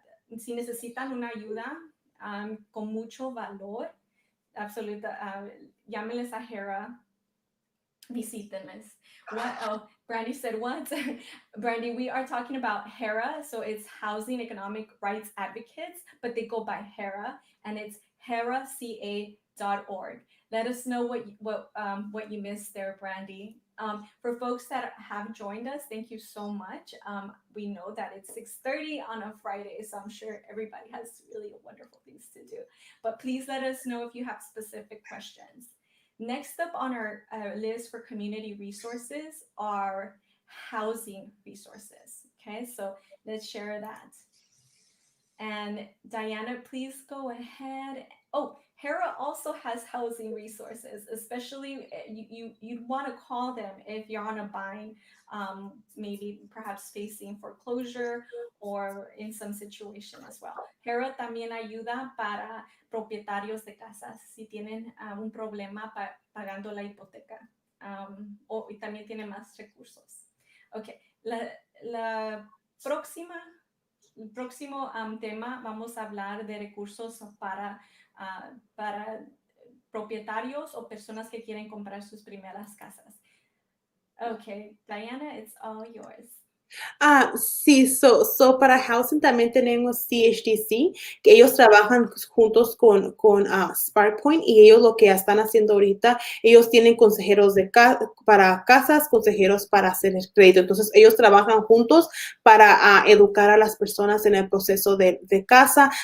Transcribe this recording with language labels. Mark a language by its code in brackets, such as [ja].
[es] So, si necesitan una ayuda con mucho valor, absoluta, llámenles a HERA, visítenles. [en] What? Oh, Brandy said what? Brandy, we are talking about HERA, so it's Housing Economic Rights Advocates, but they go by HERA, and it's heraca.org. Let us know what you missed there, Brandy. For folks that have joined us, thank you so much. We know that it's 6:30 on a Friday, so I'm sure everybody has really wonderful things to do. But please let us know if you have specific questions. Next up on our list for community resources are housing resources. Okay, so let's share that. And Diana, please go ahead Oh, Hera also has housing resources, especially you'd want to call them if you're on a bind, maybe perhaps facing foreclosure or in some situation as well. [es] Hera también ayuda para propietarios de casas si tienen un problema pagando la hipoteca, y también tiene más recursos. Ok, la próxima el próximo tema vamos a hablar de recursos para propietarios o personas que quieren comprar sus primeras casas. [en] Okay, Diana, it's all yours. [es] Sí, para housing también tenemos CHDC, que ellos trabajan juntos con SparkPoint y ellos lo que están haciendo ahorita, ellos tienen consejeros para casas, consejeros para hacer el crédito. Entonces, ellos trabajan juntos para educar a las personas en el proceso de casa.